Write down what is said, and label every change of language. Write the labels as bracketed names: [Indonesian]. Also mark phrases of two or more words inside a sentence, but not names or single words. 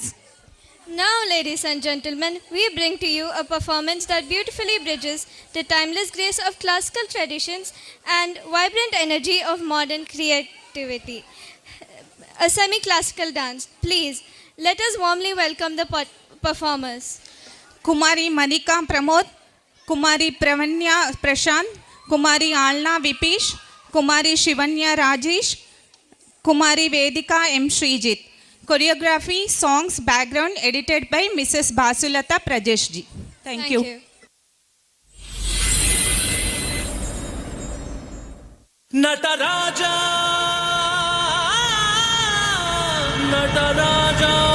[English] Now, ladies and gentlemen, we bring to you a performance that beautifully bridges the timeless grace of classical traditions and vibrant energy of modern creativity. A semi-classical dance. Please, let us warmly welcome the performers. Kumari Manika Pramod, Kumari Pravanya Prashant, Kumari Alna Vipish, Kumari Shivanya Rajesh, Kumari Vedika M. Srijit. Choreography, songs, background edited by Mrs. Basulata Prajesh ji. Thank you. నటరాజా నటరాజా